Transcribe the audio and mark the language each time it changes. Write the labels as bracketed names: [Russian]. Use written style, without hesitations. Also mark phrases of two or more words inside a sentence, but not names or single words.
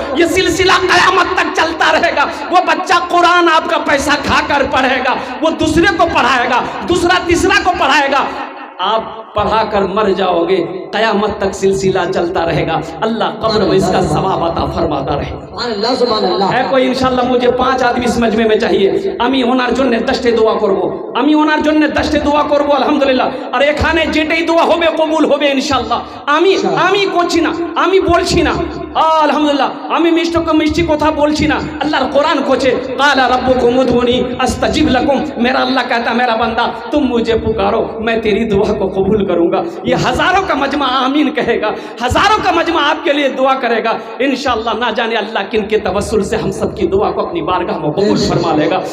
[Urdu] یہ سلسلہ قیامت تک چلتا رہے گا. وہ بچہ قرآن آپ کا پیسہ کھا کر پڑھے گا, وہ دوسرے کو پڑھائے گا, دوسرا تیسرا کو پڑھائے گا. آپ پڑھا کر مر جاؤ گے, قیامت تک سلسلہ چلتا رہے گا. اللہ قبر میں اس کا ثواب عطا فرماتا رہے. سبحان اللہ. ہے کوئی انشاءاللہ مجھے 5 آدمی اس مجمع میں چاہیے. [Bangla] আমি ওনার জন্য 10টি দোয়া করব, আমি ওনার জন্য 10টি দোয়া করব আলহামদুলিল্লাহ. আর এখানে যেটাই দোয়া হবে কবুল হবে ইনশাআল্লাহ. আমি করছি না, আমি বলছি না, আলহামদুলিল্লাহ আমি মিষ্টি কথা বলছি না. আল্লাহর কোরআন কোচে [Arabic] قال ربكم ادعوني استجب لكم. [Urdu] میرا اللہ کہتا میرا بندہ تم مجھے پکارو میں تیری دعا کو قبول کروں گا. یہ ہزاروں کا مجمع آمین کہے گا, ہزاروں کا مجمع آپ کے لیے دعا کرے گا انشاءاللہ. نہ جانے اللہ کن کے توسل سے ہم سب کی دعا کو اپنی بارگاہ میں قبول فرما لے گا.